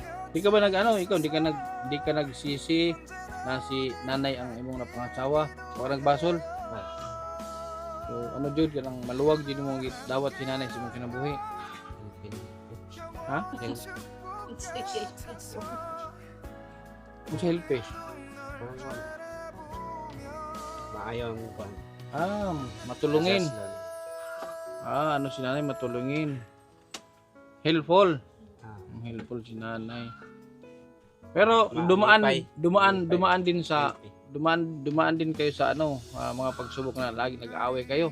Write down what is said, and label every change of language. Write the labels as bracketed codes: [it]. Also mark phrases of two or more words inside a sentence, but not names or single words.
[ceb] Di ka ba ikaw di ka nagsisi na si nanay ang imong napangasawa o nagbasol? So ano jud kanang maluwag jud mo dawat si nanay sa imong kinabuhi. Ha? Mo selfish. Maayaw mo pa. [tl] Matulungin. Ano si nanay matulungin. [en] Helpful. Helpful si nanay. [tl] Pero dumaan din sa dumaan din kayo sa mga pagsubok na lagi nag-aaway kayo.